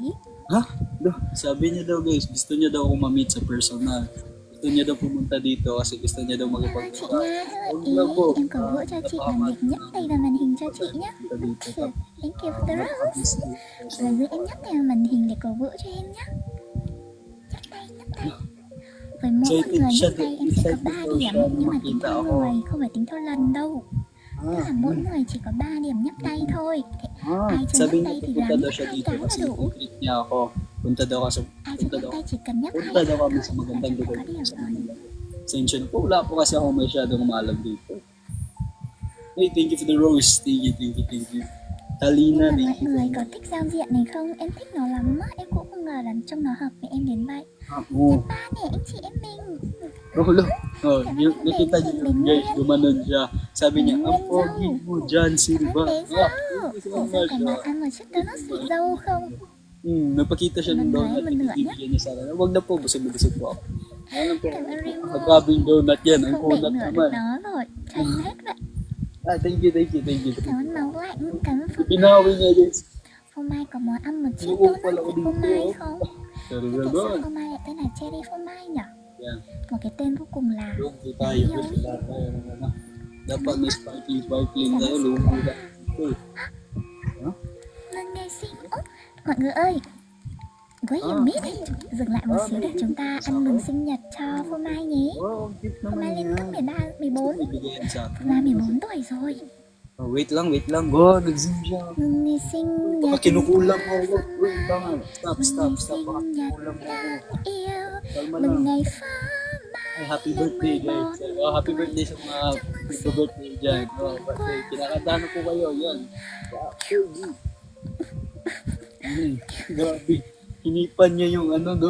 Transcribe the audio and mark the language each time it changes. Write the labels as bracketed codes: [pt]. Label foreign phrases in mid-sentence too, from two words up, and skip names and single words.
[tl] Ha? Sabi niya daw guys, gusto niya daw ako ma-meet sa personal. Gusto niya daw pumunta dito kasi gusto niya daw [vi] Chị [tl] makipag-talk. [vi] Nga hello ý. Em cổ vũ cho chị làm việc nhấp tay vào màn hình cho chị nhé. [en] Thank you for the rose. [vi] Và giữ em nhấp tay vào màn hình để cổ vũ cho em nhé. Nhấp tay. Với mỗi một người nhấp tay em sẽ có 3 điểm. Nhưng mà tính theo người, không phải tính theo lần đâu. Tức là mỗi người chỉ có 3 điểm nhấp tay thôi. Ai chưa [tl] Sabi [vi] nhấp [tl] niya [vi] tay thì [tl] pupunta [vi] làm [tl] daw [vi] nhấp [tl] siya [vi] 2 [tl] dito [vi] cái là [tl] kasi [vi] đủ. [tl] i-treat niya ako. Punta daw kasi [vi] Ai chưa nhấp tay chỉ cần nhấp 2 [tl] punta daw kami sa [vi] là [tl] magandang [vi] chúng ta [tl] lugar. [vi] có điểm rồi. [tl] Sensyon po, wala po kasi ako masyadong maalam dito. [en] Hey, thank you for the rose. Thank you. Talina, [vi] Nhưng mà [en] thank [vi] mọi [en] you. [vi] người có thích giao diện này không? Em thích nó lắm á. Em cũng không ngờ là trông nó hợp với em đến vậy. [tl] Ako. [vi] Ba nè, anh chị em mình. [tl] Nakita niyo yun guys, gumanon siya. Sabi niya, ang pogi mo dyan, Silva. [vi] Bé dâu. Ủa sao cả bạn ăn một chiếc donut xịt dâu không? [tl] Nagpakita siya ng donut, ibibigyan niya sa akin. Huwag na po, busog po ako. Ano po, [vi] Cảm ơn Rimo. [tl] magkabing donut yan, ang [vi] Không để [tl] kunat [vi] nửa được [tl] naman. [vi] nó rồi. Tranh hết vậy. [en] Thank you. [vi] Cảm ơn máu lạnh. Cảm ơn Phô Mai. [tl] Pinawi niya guys. [vi] Phô Mai có muốn ăn một chiếc [tl] Oo, [vi] donut [tl] pala ko [vi] với Phô [tl] dito. [vi] Mai không? [tl] Pero [vi] Tại sao [tl] gano'n. [vi] Phô Mai lại tên là Cherry Phô Mai nhỉ? [tl] Yan. [vi] Một cái tên vô cùng là [tl] Doon po tayo, guys. Lahat tayo ng ano. Dapat may sparkling tayo, lumula. [vi] Lần ngày sinh. Ố, mọi người ơi. [en] Wait a minute. [vi] Dừng lại một xíu để chúng ta ăn mừng sinh nhật cho Phô Mai nhé. [en] Wow, cute [vi] Phô [tl] naman [vi] Mai lên cấp [tl] yan. [vi] 13, 14. [tl] Ibigay yan sa [vi] Phô Mai 14 tuổi rồi. [tl] Wait lang. Oh, nag-zoom siya. [vi] Mừng ngày sinh [tl] Baka [vi] nhật. [tl] kinukulam mo ako. Wait, tama. Stop. [vi] Mừng ngày [tl] Baka [vi] sinh nhật [tl] kinukulam mo ako. [vi] đáng yêu. [tl] Kalma [vi] Mừng [tl] lang. [vi] ngày Phô [tl] Ay, [vi] Mai [en] happy [vi] lên [en] birthday [vi] 11 [en] guys. Happy birthday [tl] sa mga birthday dyan. Birthday. Kinakatahan ko kayo. Yan. Grabe. Hinipan niya yung ano, no?